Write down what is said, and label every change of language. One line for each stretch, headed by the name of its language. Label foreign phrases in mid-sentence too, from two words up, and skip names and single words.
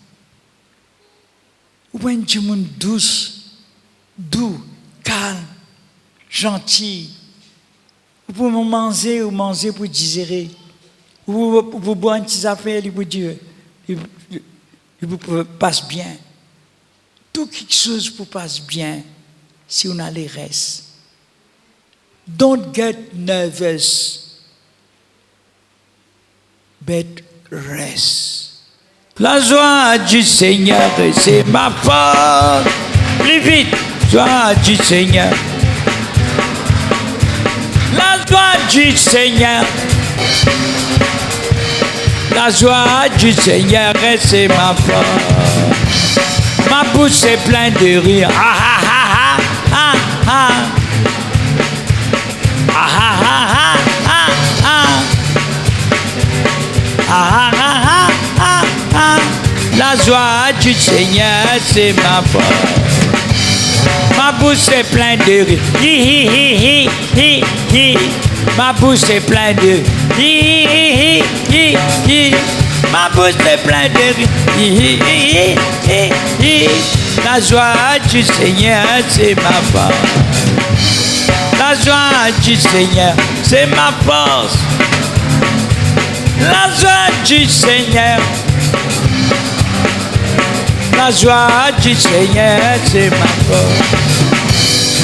French: Vous pouvez être du monde douce, doux, calme, gentil. Vous pouvez manger ou manger pour digérer. Vous boire une petite affaire, vous dire, il vous passe bien. Tout quelque chose vous passe bien si on a les restes.
English: Don't get nervous. But rest.
French: La joie du Seigneur, c'est ma force. Plus vite, joie du Seigneur. La joie du Seigneur. La joie du Seigneur, c'est ma force. Ma bouche est pleine de rire. Ah ah ah ah ah ah ah ah ah ah. Ah, ah, ah, ah, ah. La joie du Seigneur, c'est ma force. Ma bouche est pleine de rire. Hi, hi, hi, hi, hi, hi. Ma bouche est pleine de hi, hi, hi, hi, hi. Ma bouche est pleine de rire. Hi, hi, hi, hi, hi. La joie du Seigneur, c'est ma force. La joie du Seigneur, c'est ma force. La joie du Seigneur, la joie du Seigneur, c'est ma force.